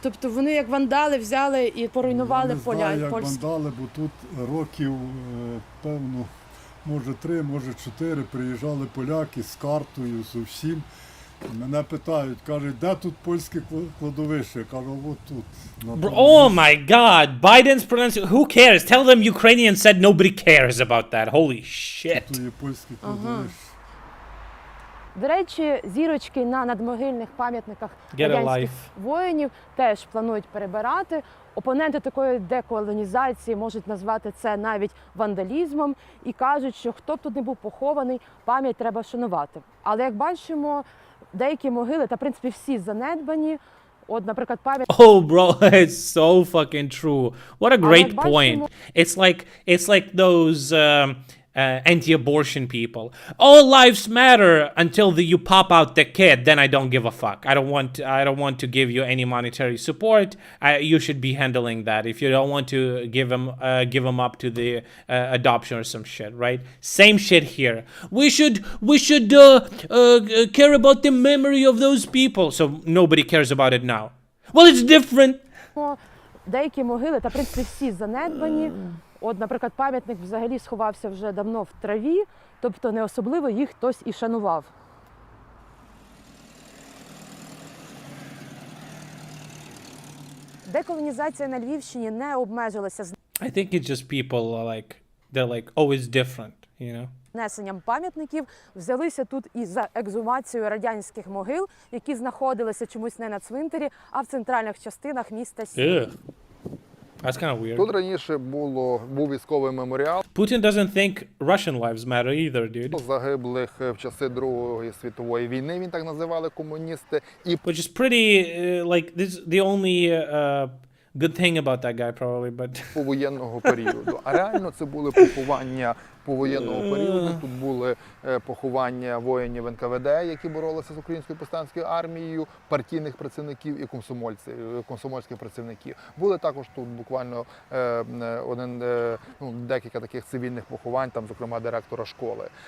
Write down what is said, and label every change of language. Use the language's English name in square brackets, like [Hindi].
[Ukrainian] Тобто вони як вандали взяли і поруйнували поля. Я не знаю, як вандали, бо тут років, певно, може 3, може 4 приїжджали поляки з картою, з усім. Мене питають, кажуть, де тут польське кладовище? Я кажу, от тут. [English] Oh my god, Biden's pronunciation, who cares? Tell them Ukrainians said nobody cares about that. Holy shit. [Ukrainian] Тут є польське кладовище. До речі, зірочки на надмогильних пам'ятниках радянських воїнів теж планують перебирати. Опоненти такої деколонізації можуть назвати це навіть вандалізмом і кажуть, що хто б тут не був похований, пам'ять треба шанувати. Але як бачимо, деякі могили, та в принципі всі занедбані. От, наприклад, пам'ять... [English] Oh, bro, it's so fucking true. What a great point. It's like those anti-abortion people. All lives matter until you pop out the kid. Then I don't give a fuck. I don't want to give you any monetary support. You should be handling that. If you don't want to give them up to the adoption or some shit, right? Same shit here. We should care about the memory of those people. So nobody cares about it now. Well, it's different. [Ukrainian] Деякі могили, та в принципі всі занедбані. От, наприклад, пам'ятник взагалі сховався вже давно в траві, тобто не особливо їх хтось і шанував. Деколонізація на Львівщині не обмежилася [English] I think it's just people they're like, oh, it's different, you know? [Ukrainian] Знесенням пам'ятників, взялися тут і за екзумацією радянських могил, які знаходилися чомусь не на цвинтарі, а в центральних частинах міста Сіл. [English] That's kind of weird. [Ukrainian] Тут раніше був військовий меморіал. [English] Putin doesn't think Russian lives matter either, dude. [Ukrainian] Загиблих в часи Другої світової війни, він так називали комуністи. [English] Which is pretty, like, this is the only good thing about that guy, probably, but... [Ukrainian] Повоєнного періоду. А реально це були поховання повоєнного періоду. Тут були поховання воїнів НКВД, які боролися з українською повстанською армією, партійних працівників і комсомольських працівників. Були також тут буквально декілька таких цивільних поховань, там, зокрема, директора школи.